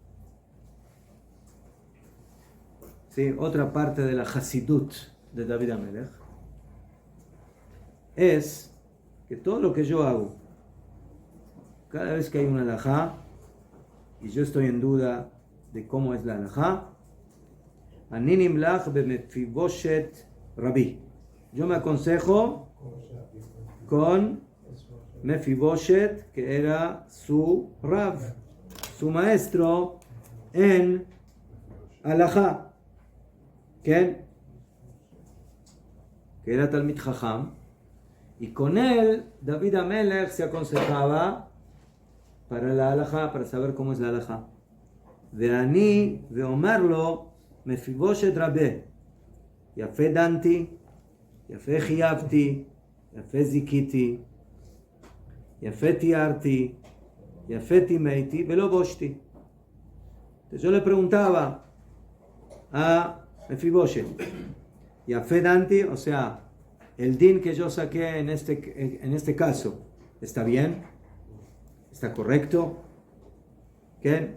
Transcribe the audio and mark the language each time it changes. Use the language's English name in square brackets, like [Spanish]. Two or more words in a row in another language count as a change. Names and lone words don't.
[Spanish] sí, otra parte de la Hasidut de David Amelech, es que todo lo que yo hago, cada vez que hay una halajá, y yo estoy en duda de cómo es la halajá, [Hebrew] אני נמלך במפיבשת רבי. [Spanish] Yo me aconsejo con Mefiboshet, que era su Rav, su maestro en halajá, que era [Hebrew] תלמיד חכם, [Spanish] y con él David Amelech se aconsejaba para la halajá, para saber cómo es la halajá. [Hebrew] דאני דאומר לו מפיבשת רבי יפה דנתי יפה חייבתי יפה זכיתי יפה טהרתי יפה טמאתי ולא בושתי. [Spanish] Entonces yo le preguntaba a Mefiboshet, [Hebrew] יפה דנתי, [Spanish] o sea, el din que yo saqué en este caso, ¿está bien? ¿Está correcto? ¿Qué?